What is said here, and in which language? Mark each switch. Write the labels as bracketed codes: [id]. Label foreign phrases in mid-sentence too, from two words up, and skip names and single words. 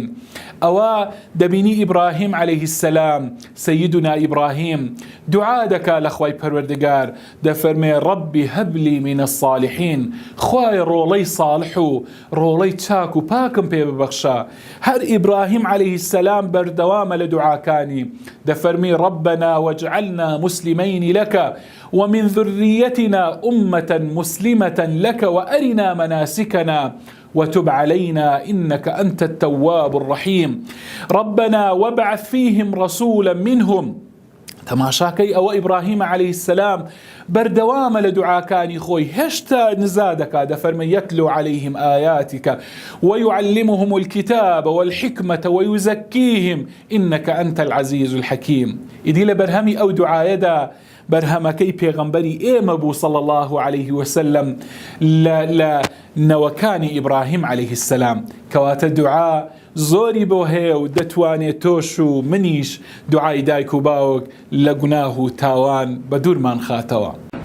[ckb] ئەوە دەبینی ئیبراهیم [ar] عليه السلام، [ckb] سەیدنا ئیبراهیم دوعا دەکات لە خوای پەروەردگار، دەفەرمێ: [ar] ڕەبی هەبلی من الصالحین، [ckb] خوای ڕۆڵەی صالح و ڕۆڵەی چاک و پاکم پێ ببەخشە. هەر ئیبراهیم [ar] عليه السلام [ckb] بەردەوامە لە دوعاکانی، دەفەرمی: [ar] ربنا واجعلنا مسلمين لك ومن ذريتنا أمة مسلمة لك وأرنا مناسكنا وتب علينا إنك أنت التواب الرحيم. ربنا وابعث فيهم رسولا منهم. [ckb] تەماشاکەی ئەوە ئیبراهیم [ar] عليه السلام [ckb] بەردەوامە لە دوعاکانی خۆی، هێشتا نزا دەکات، دەفەرمێ: [ar] يتلو عليهم آياتك ويعلمهم الكتاب والحكمة ويزكيهم إنك أنت العزيز الحكيم. [ckb] ئیدی لە بەرهەمی ئەو دوعایەدا بەرهەمەکەی پێغەمبەری ئێمە بوو [ar] صلی الله عليه وسلم [ckb] لە نەوەکانی ئیبراهیم [ar] عليه السلام، [ckb] کەواتە دوعا زۆری بۆ هەیە و دەتوانێت تۆش و منیش دوعای دایک و باوک لە گوناه و تاوان بە دوورمان خاتەوە.